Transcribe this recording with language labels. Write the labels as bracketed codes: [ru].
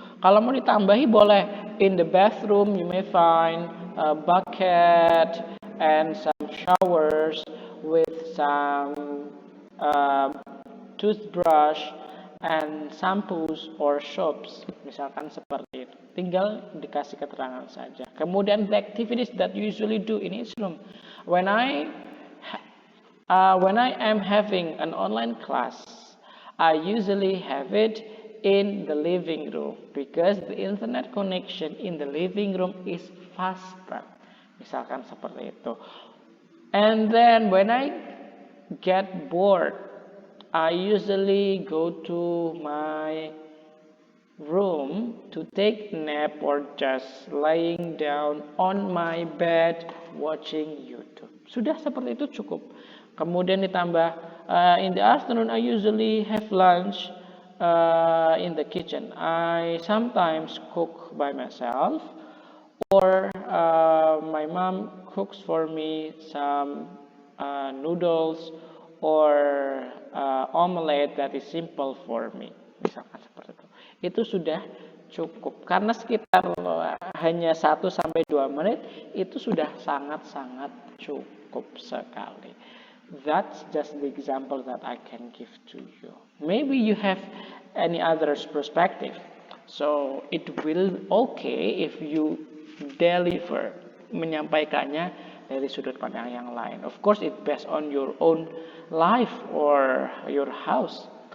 [id] Kalau mau ditambahi boleh. [en] In the bathroom you may find a bucket and some showers with some toothbrush and shampoos or soaps. [id] Misalkan seperti itu. Tinggal dikasih keterangan saja. [en] Kemudian the activities that you usually do in each room. When I am having an online class, I usually have it in the living room because the internet connection in the living room is faster. [id] Misalkan seperti itu. [en] And then when I get bored, I usually go to my room to take a nap or just lying down on my bed watching YouTube. [id] Sudah seperti itu cukup. Kemudian ditambah [en] in the afternoon I usually have lunch in the kitchen. I sometimes cook by myself, or my mom cooks for me some noodles or omelette that is simple for me. [id] Misalkan seperti itu. Itu sudah cukup. Karena sekitar hanya 1-2 menit, itu sudah sangat-sangat cukup sekali. [en] That's just the example that I can give to you. Maybe you have any other perspective. So it will okay if you deliver, [id] menyampaikannya dari sudut pandang yang lain. [en] Of course it based on your own life or your house.